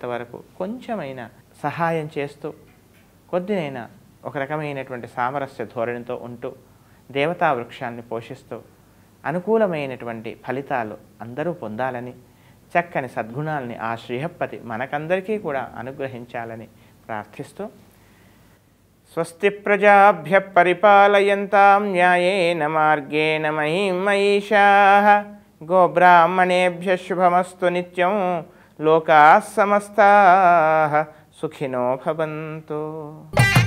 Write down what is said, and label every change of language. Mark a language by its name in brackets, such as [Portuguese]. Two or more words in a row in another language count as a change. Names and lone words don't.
[Telugu] వరకు కొంచెమైనా సహాయం చేస్తూ కొద్దినైనా ఒక రకమైనటువంటి సామరస్య ధోరణితో ఉంటూ దేవతా వృక్షాన్ని పోషిస్తూ అనుకూలమైనటువంటి ఫలితాలు అందరూ పొందాలని చక్కని సద్గుణాలని ఆ శ్రీహప్పతి మనకందరికీ కూడా అనుగ్రహించాలని ప్రార్థిస్తూ [Sanskrit] స్వస్తి ప్రజాభ్యః పరిపాలయంతాం న్యాయేన మార్గేణ మహిం మహిషాః గోబ్రాహ్మణేభ్యः శుభమస్తు నిత్యం లోకాः సమస్తాः సుఖినో భవంతు.